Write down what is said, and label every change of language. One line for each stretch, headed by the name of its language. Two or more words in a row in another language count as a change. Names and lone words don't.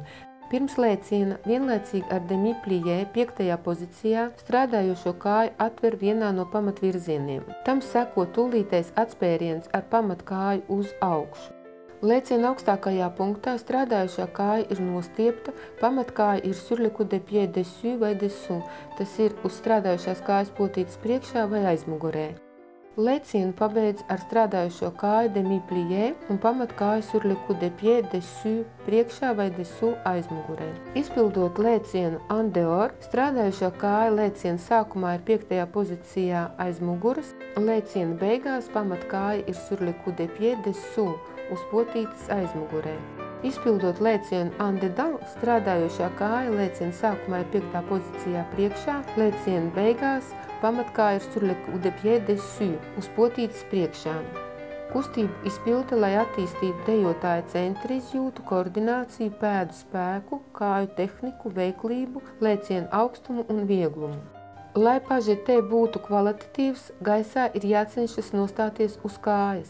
Latvian: Pirms lēciena vienlaicīgi ar demi-plijē 5. pozīcijā strādājošo kāju atver vienā no pamatvirzieniem. Tam seko tūlītais atspēriens ar pamatkāju uz augšu. Lēciena augstākajā punktā strādājošā kāja ir nostiepta, pamatkāja ir
French: sur le coup de pied dessus
Latvian: vai dessous, tas ir uz strādājošās kājas potītas priekšā vai aizmugurē. Lēcienu pabeidz ar strādājošo kāju demi-plijē un pamatkāju
French: sur le coup de pied dessus
Latvian: priekšā vai dessous aizmugurē. Izpildot lēcienu
French: en dehors,
Latvian: strādājošo kāja lēciena sākumā ir 5. pozīcijā aiz muguras, lēciena beigās pamatkāja ir
French: sur le coup de pied dessous
Latvian: uz potītas aizmugurē. Izpildot lēcienu
French: en dedans,
Latvian: strādājošā kāja lēciena sākumā ir 5. pozīcijā priekšā, lēciena beigās pamatkāja ir
French: sur le coup de pied dessus
Latvian: uz potītas priekšā. Kustību izpilda, lai attīstītu dejotāja centra izjūtu, koordināciju, pēdu spēku, kāju tehniku, veiklību, lēcienu augstumu un vieglumu. Lai pažetē būtu kvalitatīvs, gaisā ir jācenšas nostāties uz kājas.